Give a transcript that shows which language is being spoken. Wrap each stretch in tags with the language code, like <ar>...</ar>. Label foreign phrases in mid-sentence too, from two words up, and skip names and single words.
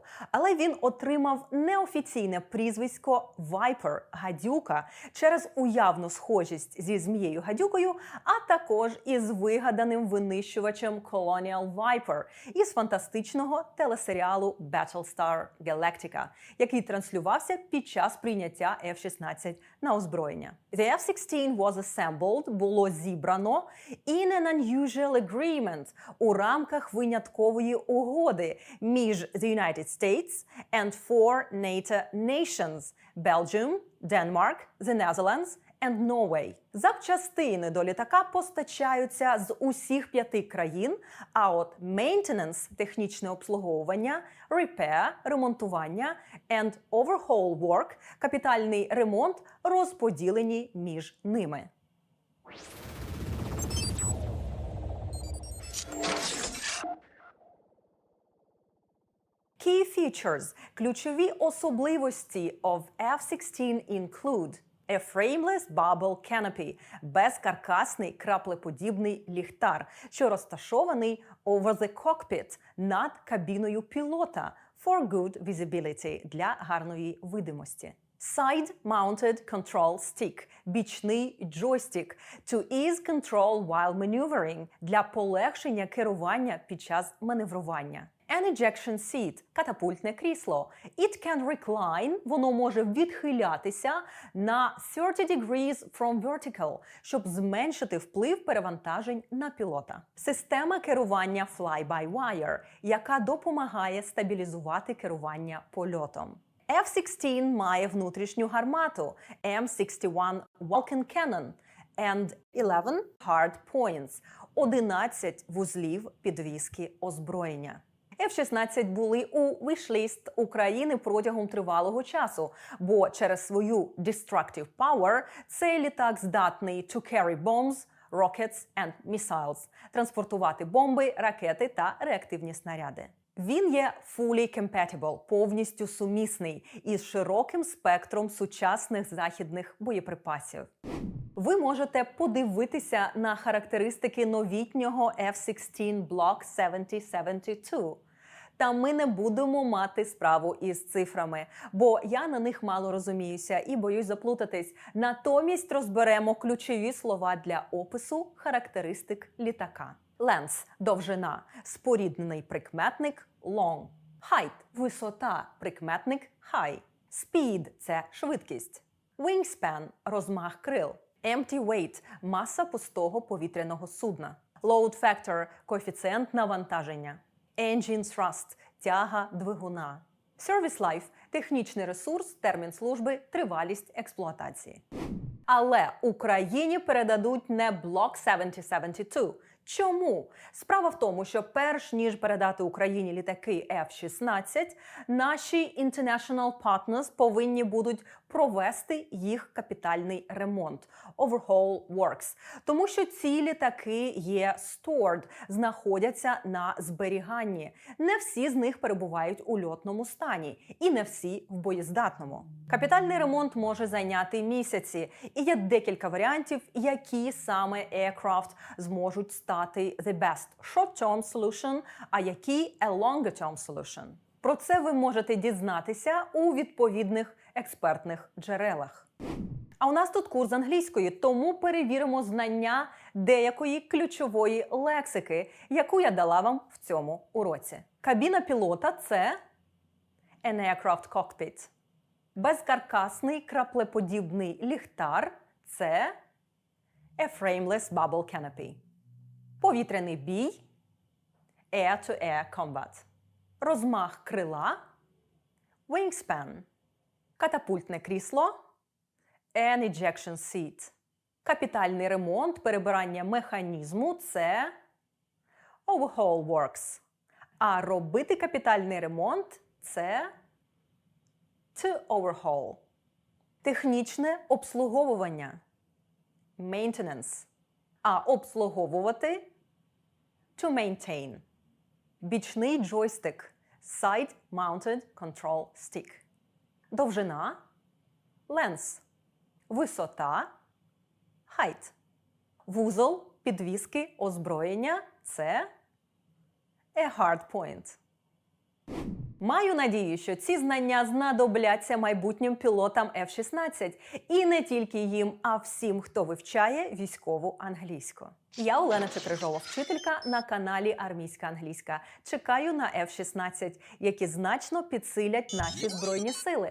<uk>Але він отримав неофіційне прізвисько Viper – гадюка через уявну схожість зі змією-гадюкою, а також із вигаданим винищувачем Colonial Viper із фантастичного телесеріалу Battlestar Galactica, який транслювався під час прийняття F-16 на озброєння.</uk> <en>The F-16 was assembled –</en> <uk>було зібрано</uk> <en>in an unusual agreement –</en> <uk>у рамках виняткової угоди між</uk> <en>the United States and four NATO nations – Belgium, Denmark, the Netherlands and Norway.</en> <uk>Запчастини до літака постачаються з усіх 5 країн, а от maintenance – технічне обслуговування, repair – ремонтування</uk> <en>and overhaul work –</en> <uk>капітальний ремонт розподілені між ними.</uk> <en>Key features –</en> <uk>ключові особливості</uk> <en>of F-16 include a frameless bubble canopy –</en> <uk>безкаркасний краплеподібний ліхтар, що розташований</uk> <en>over the cockpit –</en> <uk>над кабіною пілота</uk> <en>for good visibility –</en> <uk>для гарної видимості.</uk> <en>Side-mounted control stick –</en> <uk>бічний джойстик</uk> <en>to ease control while maneuvering –</en> <uk>для полегшення керування під час маневрування.</uk> <en>An ejection seat –</en> <uk>катапультне крісло.</uk> <en>It can recline –</en> <uk>воно може відхилятися на</uk> <en>30 degrees from vertical,</en> <uk>щоб зменшити вплив перевантажень на пілота. Система керування fly-by-wire, яка допомагає стабілізувати керування польотом. F-16 має внутрішню гармату M61 Vulcan Cannon</uk> <en>and 11 hard points</en> <uk>– 11 вузлів підвіски озброєння. F-16 були у віш-ліст України протягом тривалого часу, бо через свою</uk> <en>destructive power</en> <uk>цей літак здатний</uk> <en>to carry bombs, rockets and missiles –</en> <uk>транспортувати бомби, ракети та реактивні снаряди. Він є</uk> <en>fully compatible,</en> <uk>повністю сумісний, із широким спектром сучасних західних боєприпасів. Ви можете подивитися на характеристики новітнього F-16 Block 7072. Та ми не будемо мати справу із цифрами, бо я на них мало розуміюся і боюсь заплутатись. Натомість розберемо ключові слова для опису характеристик літака. Length – довжина, споріднений прикметник – long. Height – висота, прикметник –</uk> <en>high. Speed –</en> <uk>це швидкість. Wingspan – розмах крил.</uk> <en>Empty weight –</en> <uk>маса пустого повітряного судна.</uk> <en>Load factor</en> <uk>– коефіцієнт навантаження.</uk> <en>Engine thrust –</en> <uk>тяга двигуна.</uk> <en>Service life –</en> <uk>технічний ресурс, термін служби, тривалість експлуатації. Але Україні передадуть не Block 7072, Чому? Справа в тому, що перш ніж передати Україні літаки F-16, наші</uk> <en>international partners</en> <uk>повинні будуть провести їх капітальний ремонт –</uk> <en>overhaul works.</en> <uk>Тому що ці літаки є stored, знаходяться на зберіганні. Не всі з них перебувають у льотному стані і не всі в боєздатному. Капітальний ремонт може зайняти місяці, і є декілька варіантів, які саме aircraft зможуть стати</uk> <en>the best short-term solution,</en> <uk>а які</uk> <en>a longer-term solution.</en> <uk>Про це ви можете дізнатися у відповідних експертних джерелах. А у нас тут курс англійської, тому перевіримо знання деякої ключової лексики, яку я дала вам в цьому уроці. Кабіна пілота – це</uk> <en>an aircraft cockpit.</en> <uk>Безкаркасний краплеподібний ліхтар – це</uk> <en>a frameless bubble canopy.</en> <uk>Повітряний бій –</uk> <en>air-to-air combat.</en> <uk>Розмах крила – wingspan. Катапультне крісло –</uk> <en>an ejection seat.</en> <uk>Капітальний ремонт, перебирання механізму – це</uk> <en>overhaul works.</en> <uk>А робити капітальний ремонт – це</uk> <en>to overhaul.</en> <uk>Технічне обслуговування – maintenance. А обслуговувати –</uk> <en>to maintain.</en> <uk>Бічний джойстик –</uk> <en>side-mounted control stick.</en> <uk>Довжина – length. Висота – height. Вузол підвіски озброєння – це</uk> <en>a hard point.</en> <uk>Маю надію, що ці знання знадобляться майбутнім пілотам F-16. І не тільки їм, а всім, хто вивчає військову англійську. Я Олена Чекрижова, вчителька на каналі Армійська англійська. Чекаю на F-16, які значно підсилять наші Збройні сили.</uk>